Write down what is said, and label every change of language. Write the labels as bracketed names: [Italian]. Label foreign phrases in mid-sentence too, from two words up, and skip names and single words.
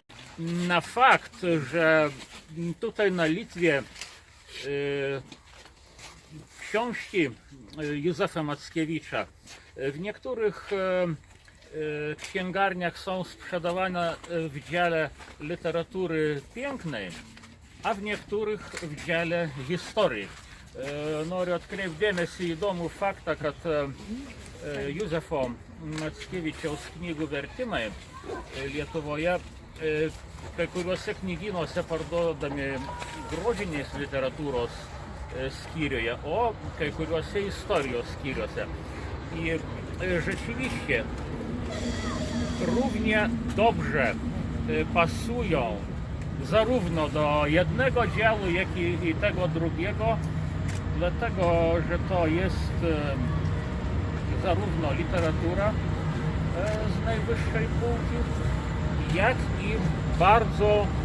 [Polish] Na fakt, że tutaj na Litwie książki Józefa Mackiewicza w niektórych księgarniach są sprzedawane w dziale literatury pięknej, a w niektórych w dziale historii. [Lithuanian] Noriu atkreipti dėmesį į įdomų faktą, kad Józefo Mackevičiaus knygų vertimai Lietuvoje kai kuriuose knygynuose parduodami grožinės literatūros skyriuje, o kai kuriuose istorijos skyriuose. [Polish] I rzeczywiście równie dobrze pasują zarówno do jednego działu, jak i tego drugiego, dlatego że to jest zarówno literatura z najwyższej półki, jak i bardzo